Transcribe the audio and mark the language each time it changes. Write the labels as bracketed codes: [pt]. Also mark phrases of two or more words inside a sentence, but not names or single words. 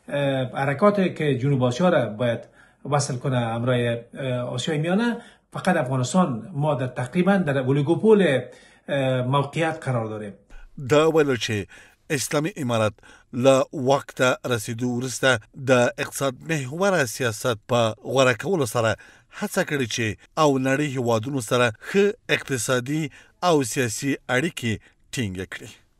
[fa] حرکات که جنوب آسیا را باید وصل کنه همراه آسیای میانه، فقط افغانستان ما در تقریبا در اولیگوپول موقعیت قرار داره. [ps] دا ویل چې اسلامي امارت له وخته رسیدو وروسته د اقتصاد محوره سیاست په غوره کولو سره هڅه کړې چې او نړۍ هیوادونو سره ښه اقتصادي او سیاسي اړیکې ټینګ کړي.